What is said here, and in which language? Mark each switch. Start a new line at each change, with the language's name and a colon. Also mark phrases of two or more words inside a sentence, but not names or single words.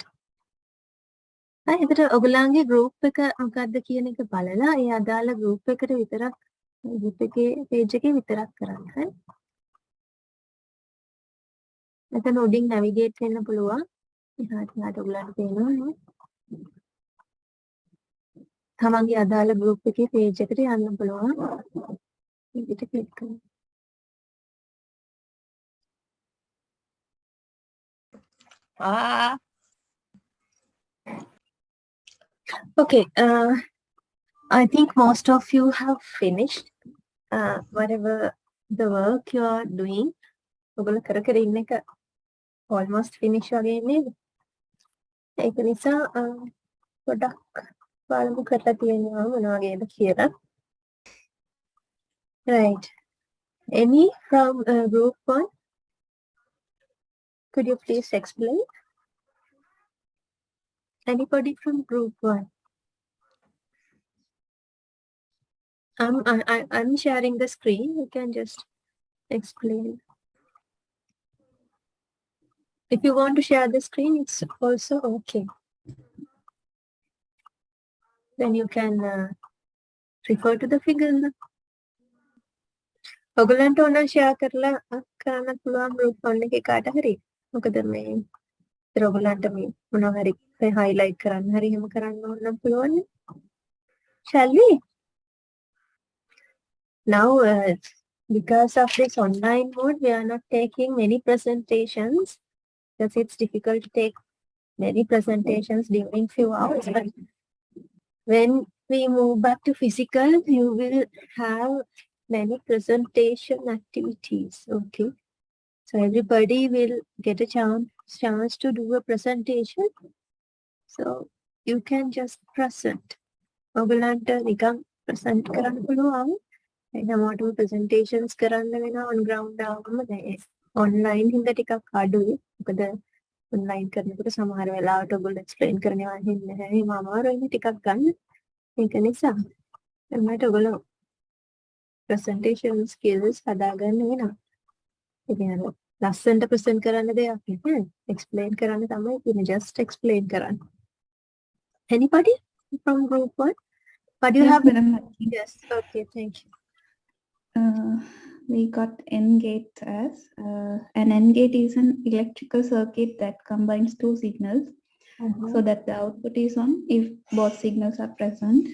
Sinhala: හරි එතකොට ඔයගොල්ලන්ගේ group එක මොකක්ද කියන එක බලලා ඒ අදාළ group එකට විතරක් group එකේ page එකේ විතරක් කරන්න. හරි. එතන උඩින් navigate වෙන්න පුළුවන්. එහාට ඔයගොල්ලන්ට පේනවා නේ. තමන්ගේ අදාළ group එකේ page එකට යන්න පුළුවන්. මේකට click කරන්න.
English: Okay, I think most of you have finished whatever the work you are doing.
Sinhala: ඔයගොල්ලෝ කර ඉන්න එක
English: almost finish
Sinhala: වගේ නේද? ඒක නිසා පොඩක් බලමු කරලා තියෙනවා මොන වගේද කියලා.
English: Right. Any from group 1? Could you please explain? Anybody from group 1? I'm sharing the screen. You can just explain. If you want to share the screen, it's also okay. Then you can refer to the figure.
Sinhala: ඔයගලන්ට ඕන share කරලා කරන්න පුළුවන් group 1 එකේ කාට හරි. මොකද මේ ඔයගලන්ට මේ මොනවා හරි highlight කරන්න හරි එහෙම කරන්න ඕන නම් පුළුවන්.
English: Shall we? Now, because of this online mode, we are not taking many presentations because it's difficult to take many presentations during few hours. But when we move back to physical, you will have many presentation activities. Okay, so everybody will get a chance to do a presentation. So you can just present.
Sinhala: ඔයගලන්ට නිකන් present කරන්න පුළුවන්. එනකොට presentations කරන්න වෙනවා
English: on ground
Sinhala: ආවම දැන් online හින්දා ටිකක් අඩුයි. මොකද online කරනකොට සමහර වෙලාවට ඔයගොල්ලෝ explain කරනවා හින්දා නැහැ. මම අමාරුයි ටිකක් ගන්න. ඒක නිසා මට ඔයගොල්ලෝ
English: presentation skills
Sinhala: හදාගන්න වෙනවා. ඉතින් අර ලස්සනට present කරන්න දෙයක් නැහැ.
English: explain
Sinhala: කරන්න තමයි ඉතින්
English: just explain කරන්න. Anybody from group 1? What do you have? Madam. Yes, okay, thank you. we got N gate as an N gate is an electrical circuit that combines two signals so that the output is on if both signals are present.